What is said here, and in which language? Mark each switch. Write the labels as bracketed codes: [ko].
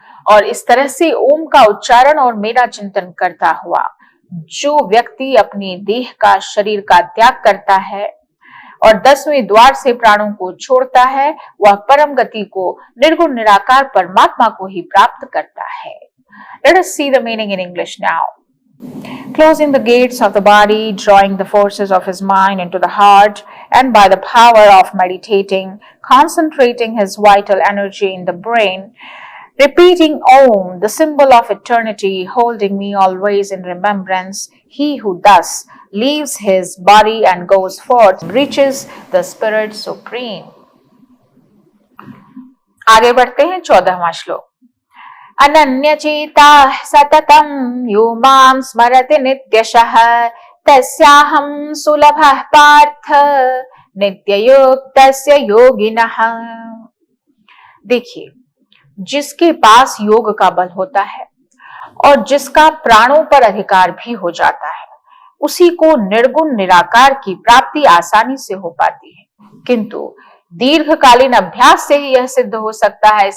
[hi] और इस तरह से ओम का उच्चारण और मेरा चिंतन करता हुआ जो व्यक्ति अपनी देह का, शरीर का त्याग करता है और 10वें द्वार से प्राणों को छोड़ता है, वह परम गति को निर्गुण निराकार परमात्मा को ही प्राप्त करता है। [en] Let us see the meaning in English now. Closing the gates of the body, drawing the forces of his mind into the heart, and by the power of meditating, concentrating his vital energy in the brain, repeating Om, the symbol of eternity, holding me always in remembrance, he who thus leaves his body and goes forth reaches the Spirit Supreme. [hi] आगे बढ़ते हैं 14वां श्लोक। [sa] अनन्यचेता सततं यो मां स्मरति नित्यशः तस्याहं सुलभः पार्थ नित्ययुक्तस्य योगिनः। [hi] देखिए, जिसके पास योग का बल होता है और जिसका प्राणों पर अधिकार भी हो जाता है, उसी को निर्गुण निराकार की प्राप्ति आसानी से हो पाती है, किंतु दीर्घकालीन अभ्यास से ही यह सिद्ध हो सकता है।